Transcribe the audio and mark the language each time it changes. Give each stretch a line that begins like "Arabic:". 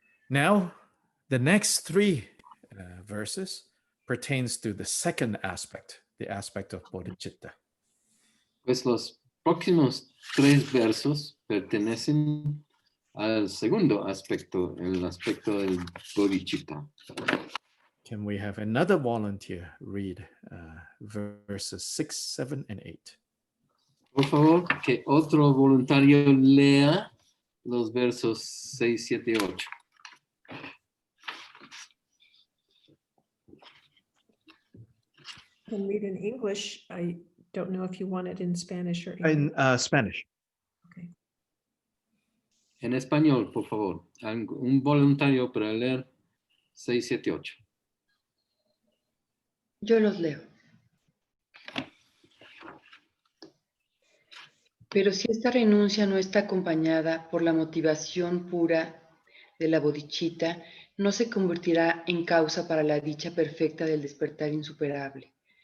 English: Now, the next three verses pertains to the second aspect, the aspect of Bodhichitta.
Spanish: Pues los próximos 3 versos pertenecen al segundo aspecto, el aspecto del Bodhichitta.
English: Can we have another volunteer read verses 6, 7, and 8?
Spanish: Por favor, que otro voluntario lea los versos 6, 7 y 8.
English: I can read in English. I don't know if you want it in Spanish or In Spanish. Okay.
Spanish: En español, por favor. Un voluntario para leer 6, 7 y 8. Yo los leo. Pero si esta renuncia no está acompañada por la motivación pura de la bodhichitta, no se convertirá en causa para la dicha perfecta del despertar insuperable.